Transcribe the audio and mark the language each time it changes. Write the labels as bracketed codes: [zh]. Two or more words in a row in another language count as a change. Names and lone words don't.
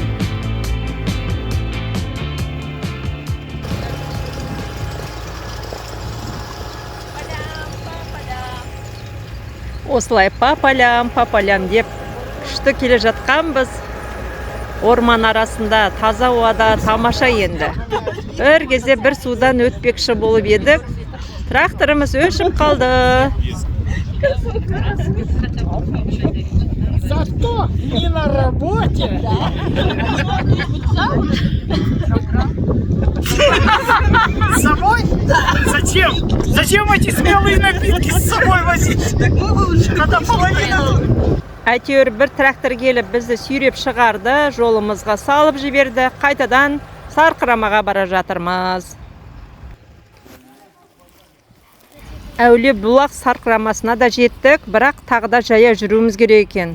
[kk] Осылай папалям деп күшті келе жатқанбыз. Орман арасында таза ауада тамаша енді. Бір кезде бір судан өтпекші болып едік. Тракторымыз өшіп қалды. [ru] Зато не на работе. Самой? Зачем? Зачем эти смелые напитки с собой возить? Когда половина... [kk] Әйтеуір бір трактор келіп бізді сүйреп шығарды, жолымызға салып жіберді. Қайтадан Сарқырамаға бара жатырмыз. Әулие Бұлақ Сарқырамасына да жеттік, бірақ тағы да жая жүруіміз керек екен.